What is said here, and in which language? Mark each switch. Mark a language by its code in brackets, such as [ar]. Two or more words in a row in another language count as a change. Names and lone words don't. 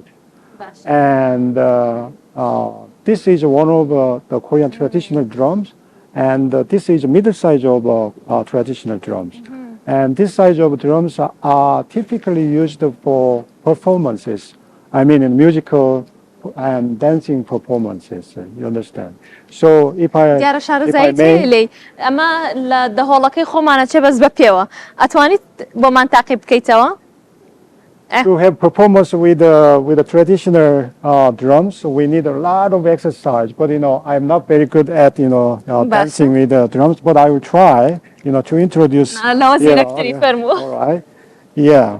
[en] And this is one of the Korean traditional drums, and this is middle size of traditional drums. And this size of drums are typically used for performances. I mean, in musical and dancing performances, you understand. So if I may, [ckb] ئەمە لە دەهۆڵەکەی خۆمانە چێ بەس بە پێوە ئەتوانیت بۆمان تاقیب بکەیتەوە [en] to have performance with the traditional drums, we need a lot of exercise. But I'm not very good at dancing with the drums. But I will try to introduce. All right. Yeah.